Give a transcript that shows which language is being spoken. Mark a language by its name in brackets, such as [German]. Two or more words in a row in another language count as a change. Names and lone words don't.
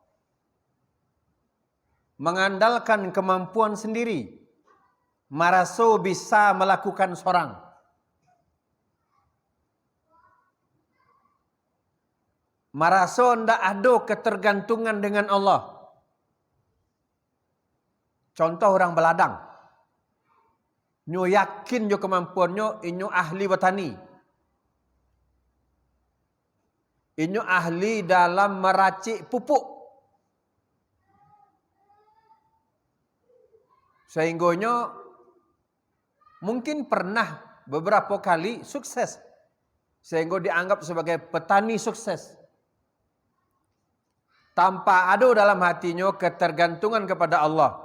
[Indonesian] Mengandalkan kemampuan sendiri. Maraso bisa melakukan seorang. Merasa ndak ada ketergantungan dengan Allah. Contoh orang beladang. [Minangkabau] Nyo yakin jo kemampuannya, inyo ahli bertani. Inyo ahli dalam meracik pupuk. [Indonesian] Sehingganya mungkin pernah beberapa kali sukses. Sehingga dianggap sebagai petani sukses. Tanpa ada dalam hatinya ketergantungan kepada Allah.